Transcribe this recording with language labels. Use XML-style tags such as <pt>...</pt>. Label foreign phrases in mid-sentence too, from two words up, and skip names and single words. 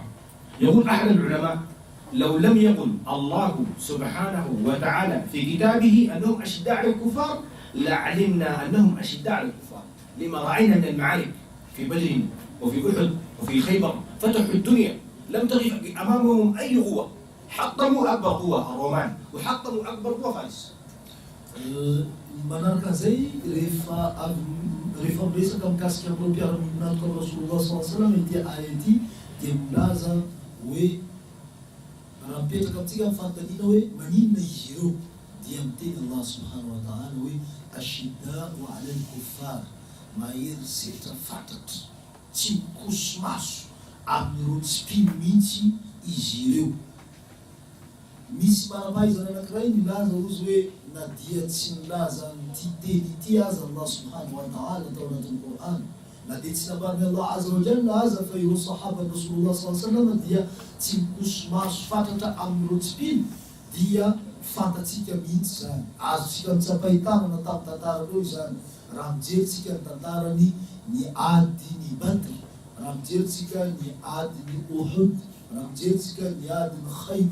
<ar>يقول أحد العلماء لو لم يقل الله سبحانه وتعالى في كتابه أنهم أشداء على الكفار لعلمنا أنهم أشداء على الكفار لما رأينا من المعارك في بدر وفي أحد وفي خيبر فتحوا الدنيا لم تقف أمامهم أي قوة حطموا أكبر قوة الرومان وحطموا أكبر قوة فارس.</ar> <mg>Manarka zay rehefa miresaka mikasika amin'ireo mpiara-mionato amin'i Rasulullah</mg> <ar>صلى الله عليه وسلم</ar> <mg>ity aya ity dia milaza hoe raha mipetraka amintsika amin'ny fanontaniana hoe maninona izy ireo dia miteny Allah</mg> <ar>سبحانه وتعالى</ar> <mg>hoe</mg> <ar>أشداء على الكفار</ar> <mg>mahery setra fatratra tsy mikoso maso amin'ireo tsy mpino mihitsy izy ireo. Misy manampahaizana anankiray milaza ozy hoe na dia tsy milaza n'ity teny ity aza Allah</mg> <ar>سبحانه وتعالى</ar> <mg>tao anatin'ny Qur'an na dia tsy namariny Allah</mg> <ar>عز وجل</ar> <mg>aza fa ireo sahaba Rasulullah</mg> <ar>صلى الله عليه وسلم</ar> <mg>dia tsy mikoso maso fatratra amin'ireo tsy mpino dia fantatsika mihitsy zany azontsika mitsapahitana na tamin'ny tantarareo zany raha mijeritsika ny tantarany ny ady ny Badr raha mijeritsika ny ady ny Uhud raha mijeritsika ny ady ny</mg>